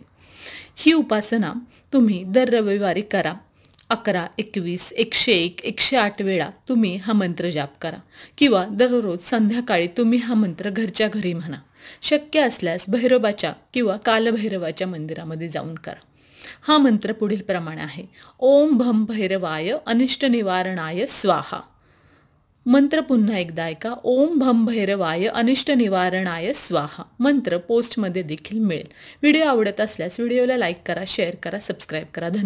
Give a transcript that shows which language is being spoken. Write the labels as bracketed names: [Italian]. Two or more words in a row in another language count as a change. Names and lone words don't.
[Marathi] ही उपासना तुम्ही दर रविवारी करा. 11, 21, 101, 108 वेळा तुम्ही हा मंत्र जाप करा किंवा दररोज संध्याकाळी तुम्ही हा मंत्र घरच्या घरी म्हणा. शक्य असल्यास भैरवाच्या किंवा कालभैरवाच्या मंदिरामध्ये जाऊन करा. हा मंत्र पुढील प्रमाणे आहे. [Sanskrit] ओम भम भैरवाय अनिष्ट निवारणाय स्वाहा. [Marathi] मंत्र पुन्हा एकदा ऐका. [Sanskrit] ओम भम भैरवाय अनिष्ट निवारणाय स्वाहा. [Marathi] मंत्र पोस्टमध्ये देखील मिळेल. व्हिडिओ आवडत असल्यास व्हिडिओला लाईक करा, शेअर करा, सबस्क्राईब करा. धन्यवाद.